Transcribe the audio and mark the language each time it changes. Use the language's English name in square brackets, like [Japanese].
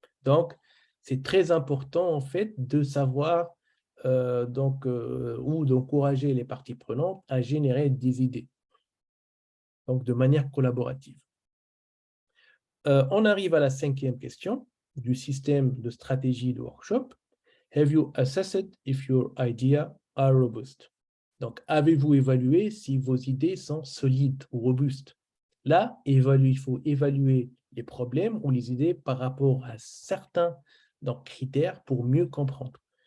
[French] Donc, c'est très important, en fait, de savoir ou d'encourager les parties prenantes à générer des idées, donc de manière collaborative. On arrive à la 5e question du système de stratégie de workshop. [English] Have you assessed if your ideas are robust? [French] Donc, avez-vous évalué si vos idées sont solides ou robustes? Là, il faut évaluer les problèmes ou les idées par rapport à certains critères pour mieux comprendre.